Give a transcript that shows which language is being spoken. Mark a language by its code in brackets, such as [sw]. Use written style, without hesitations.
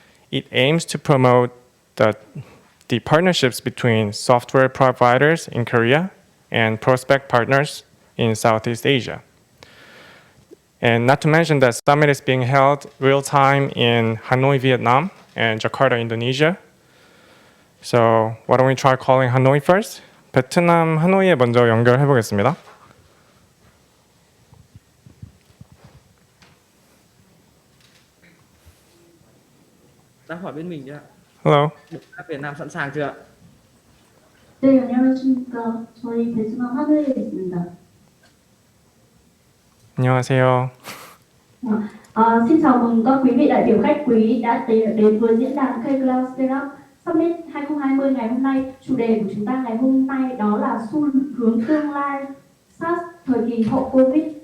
[en] It aims to promote the partnerships between software providers in Korea and prospect partners in Southeast Asia. And not to mention that summit is being held real-time in Hanoi, Vietnam, and Jakarta, Indonesia. So why don't we try calling Hanoi first? [ko] 베트남 하노이에 먼저 연결해 보겠습니다. [vi] Đang hỏi bên mình chưa ạ? [en] Hello. [vi] Việt Nam sẵn sàng chưa ạ? [ko] 네, 안녕하십니까. 저희 베트남 하노이에 있습니다. 안녕하세요. [vi] Xin chào mừng các quý vị đại biểu khách quý đã đến với diễn đàn KCLOUD Startup Summit 2020 ngày hôm nay. Chủ đề của chúng ta ngày hôm nay đó là xu hướng tương lai SaaS thời kỳ hậu Covid.